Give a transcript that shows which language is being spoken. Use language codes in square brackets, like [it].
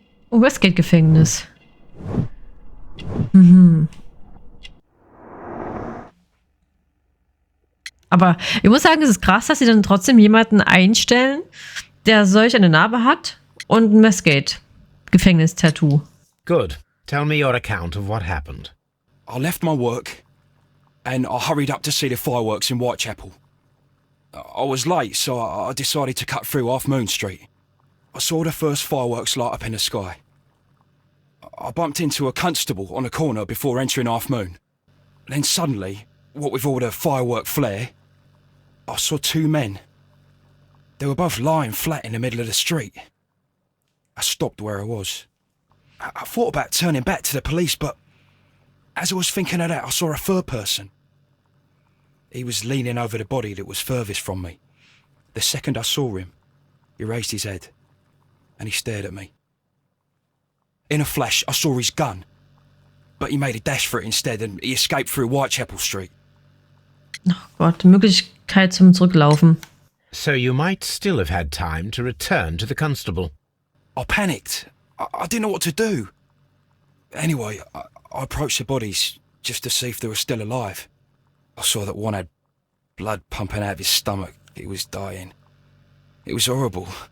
[de] Oh, Westgate-Gefängnis. Aber ich muss sagen, es ist krass, dass sie dann trotzdem jemanden einstellen, der solch eine Narbe hat und ein Westgate-Gefängnis-Tattoo. [en] Good. Tell me your account of what happened. I left my work and I hurried up to see the fireworks in Whitechapel. I was late, so I decided to cut through Half Moon Street. I saw the first fireworks light up in the sky. I bumped into a constable on a corner before entering Half Moon. Then suddenly, what with all the firework flare, I saw 2 men. They were both lying flat in the middle of the street. I stopped where I was. I thought about turning back to the police, but as I was thinking of that, I saw a third person. He was leaning over the body that was furthest from me. The second I saw him, he raised his head and he stared at me. In a flash, I saw his gun, but he made a dash for it instead and he escaped through Whitechapel Street. [de] Oh Gott, Möglichkeit zum Zurücklaufen. [en] So you might still have had time to return to the constable. I panicked. I didn't know what to do. Anyway, I approached the bodies just to see if they were still alive. I saw that one had blood pumping out of his stomach. He was dying. It was horrible.